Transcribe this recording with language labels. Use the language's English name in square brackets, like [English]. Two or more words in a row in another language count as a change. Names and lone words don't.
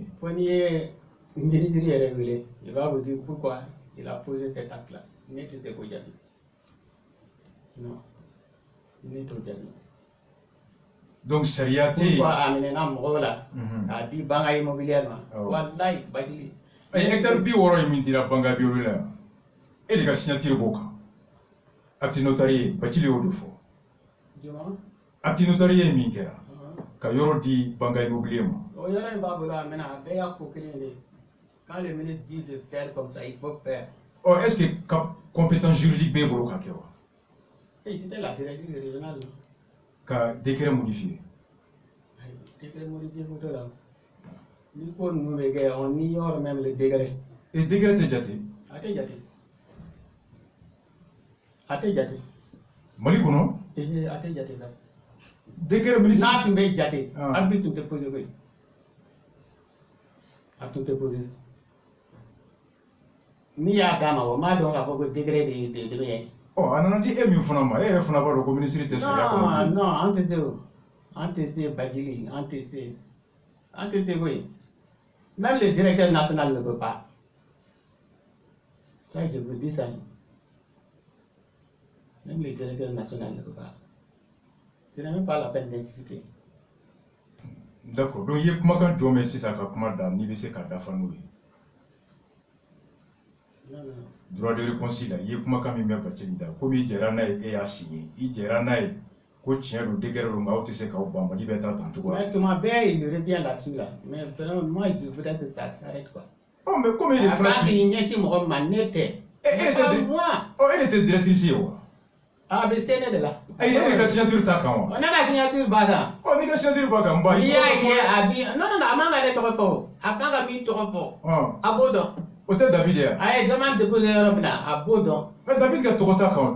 [French] Quand il est ministre régulier, il va vous dire pourquoi il a posé cet acte-là. Non. Donc, Sariati. Pourquoi amener un mot là? A dit Banga Immobilier. [Bambara] Wallahi, Badili. Hectare 60 min dira Banga Immobilier la e de ka signature b'o kan [French] acte notarié [Bambara] Bacili y'o de fɔ [French] acte notarié [Bambara] min kɛra ka yɔrɔ di Banga Immobilier ma. O yɔrɔ in b'a bolo a mɛna a bɛɛ y'a ko kelen de. [French] Quand le ministre dit de faire comme ça, il faut faire. [Bambara] Oh, [French] est-ce que compétence juridique [Bambara] b'e bolo k'a kɛ wa? [French] C'était la directive régionale. Ka décret modifié. Décret modifié photo là. [Bambara] Ni ko [French] nous les gars, on ignore même les décrets. Et décret [Bambara] tɛ jate? Ate jate. Ate jate. Mali kɔnɔ? Ate jate là. [French] Décret ministre. [Bambara] N'a tun bɛ jate. Arbitre tun tɛ posé koyi. A tun tɛ posé. Ni y'a d'a ma o m'a dɔn k'a fɔ ko décret de bɛ yen. Oh, a nana di e min fana ma, e yɛrɛ fana b'a dɔn ko ministre tɛ sariya kɔnɔ. Non, an tɛ se o. An tɛ se Badjili, an tɛ se. An tɛ se koyi. [French] Même le directeur national ne peut pas. Ça, je vous dis ça. Même le directeur national ne peut pas. Ce n'est même pas la peine d'insister. D'accord. Donc, il y a [Bambara] kumakan jɔn bɛ sisan ka kuma da n'i bɛ se k'a dafa n'o ye. [French] Non, non. Droit de réponse [Bambara] la, [French] il y a [Bambara] kumakan min bɛ Bacili da, komi i jɛra n'a ye e y'a signé, i jɛra n'a ye ko tiɲɛ don décret don nka aw tɛ se k'aw ban Mali bɛ taa tan cogo la. [French] Mais [Bambara] tuma bɛɛ [French] il revient là-dessus là. Mais vraiment, moi je voudrais que ça s'arrête quoi. Oh, mais comme il est [Bambara] fana k'i ɲɛsin mɔgɔ ma ne tɛ. [French] Elle était directrice [Bambara] ye wa? A bɛ se ne de la. E de ka signature t'a kan wa? Ne ka signature b'a kan. Oh, n'i ka signature b'a kan n ba. N'i y'a ye a bi non non non a man ka ne tɔgɔ fɔ. A kan ka min tɔgɔ fɔ. A b'o dɔn. O tɛ David ye. A ye demande déposé yɔrɔ min na a b'o dɔn. Mais David ka tɔgɔ t'a kan wa?